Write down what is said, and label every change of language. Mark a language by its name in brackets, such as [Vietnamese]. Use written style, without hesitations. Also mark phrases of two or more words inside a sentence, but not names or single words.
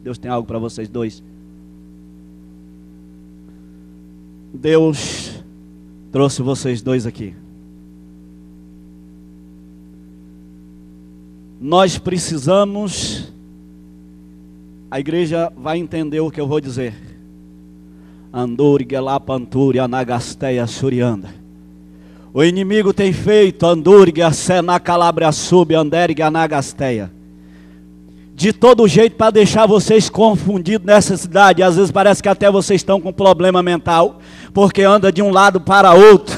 [Portuguese] Deus tem algo para vocês dois. Deus trouxe vocês dois aqui. Nós precisamos, a igreja vai entender o que eu vou dizer. Andurga lá pantúria nagasteia surianda. O inimigo tem feito andurga sena calabria sub anderga nagasteia. De todo jeito para deixar vocês confundidos nessa cidade. Às vezes parece que até vocês estão com problema mental, porque anda de um lado para outro.